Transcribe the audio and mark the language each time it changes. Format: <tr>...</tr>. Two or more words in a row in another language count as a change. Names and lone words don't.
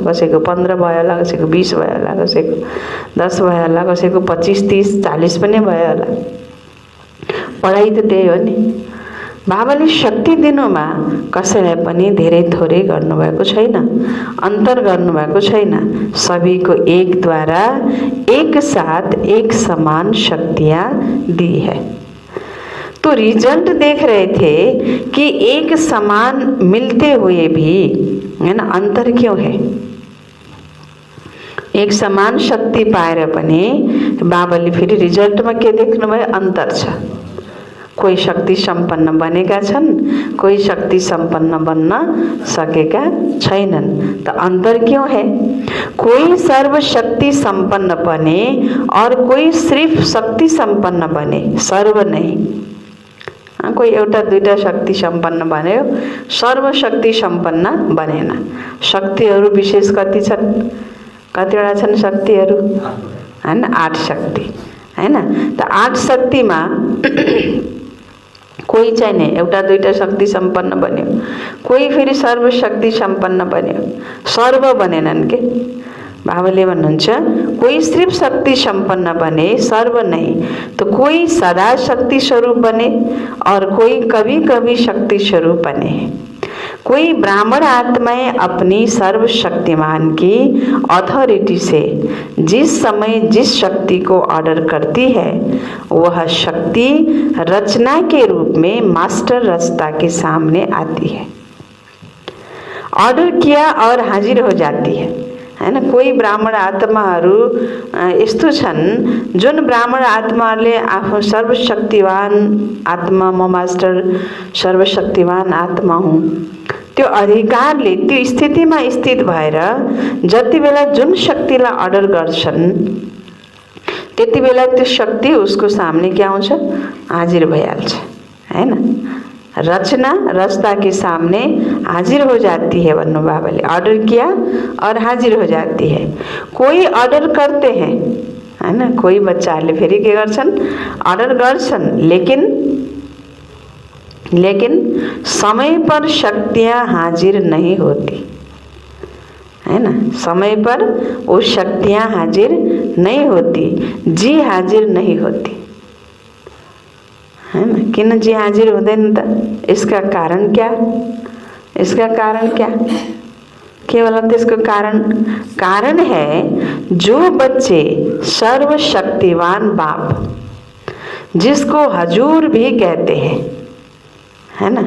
<ne>कसैको 15 भयो होला, कसैको 20 भयो होला, कसैको 10 भयो होला, कसैको 25, 30, 40 पनि भयो होला। पढाइ त त्यही हो नि। बाबाले शक्ति दिनुमा कसैलाई पनि धेरै थोरै गर्नुभएको छैन, अन्तर गर्नुभएको छैन।</ne> <hi>सबैको एक द्वारा एक साथ एक समान शक्तियाँ दी है। तो रिजल्ट देख रहे थे कि एक समान मिलते हुए भी, है ना, अंतर क्यों है?</hi> <ne>एक समान शक्ति पाएर पनि बाबाले फेरि रिजल्टमा के देख्नुभयो? अंतर छ। कोही शक्ति सम्पन्न बनेका छन्, कोही शक्ति सम्पन्न बन्न सकेका छैनन्।</ne> <hi>त अंतर क्यों है? कोई सर्वशक्ति संपन्न बने और कोई सिर्फ शक्ति संपन्न बने, सर्व नहीं।</hi> <ne>कोही एउटा दुईटा शक्ति सम्पन्न बन्यो, सर्वशक्ति सम्पन्न बनेन। शक्तिहरू विशेष कति छन्? कतिवटा छन् शक्तिहरू? हैन, 8 शक्ति, हैन। त 8 शक्तिमा कोही चाहिँ नहीं, एउटा दुईटा शक्ति सम्पन्न बन्यो, कोही फेरि सर्वशक्ति सम्पन्न बन्यो, सर्व बनेनन् के। बाबाले भन्नुहुन्छ कोही</ne> <hi>सिर्फ शक्ति संपन्न बने, सर्व नहीं। तो कोई सदा शक्ति स्वरूप बने और कोई कभी कभी शक्ति स्वरूप बने। कोई ब्राह्मण आत्माएं अपनी सर्वशक्तिमान की अथॉरिटी से जिस समय जिस शक्ति को ऑर्डर करती है, वह शक्ति रचना के रूप में मास्टर रचता के सामने आती है। ऑर्डर किया और हाजिर हो जाती है ना।</hi> <ne>कोही ब्राह्मण आत्माहरू यस्तो छन् जुन ब्राह्मण आत्माहरूले आफ्नो सर्वशक्तिवान आत्मा, म मास्टर सर्वशक्तिवान आत्मा हुँ, त्यो अधिकारले त्यो स्थितिमा स्थित भएर जति बेला जुन शक्तिलाई अर्डर गर्छन् त्यति बेला त्यो शक्ति</ne> <hi>उसको सामने</hi> <ne>के आउँछ? हाजिर भइहाल्छ, हैन।</ne> <hi>रचना रचता के सामने हाजिर हो जाती है</hi> <ne>भन्नु बाबाले।</ne> <hi>ऑर्डर किया और हाजिर हो जाती है। कोई ऑर्डर करते हैं, है ना।</hi> <ne>कोही बच्चाहरूले फेरि के गर्छन्? ऑर्डर गर्छन्,</ne> <hi>लेकिन समय पर शक्तियाँ हाजिर नहीं होती, है ना। समय पर वो शक्तियाँ हाजिर नहीं होती, जी हाजिर नहीं होती, है ना।</hi> <ne>किन जी हाजिर हुँदैन त?</ne> <hi>इसका कारण क्या? इसका कारण क्या? केवल त्यसको कारण है जो बच्चे सर्वशक्तिवान बाप जिसको हजूर भी कहते हैं, है ना।</hi>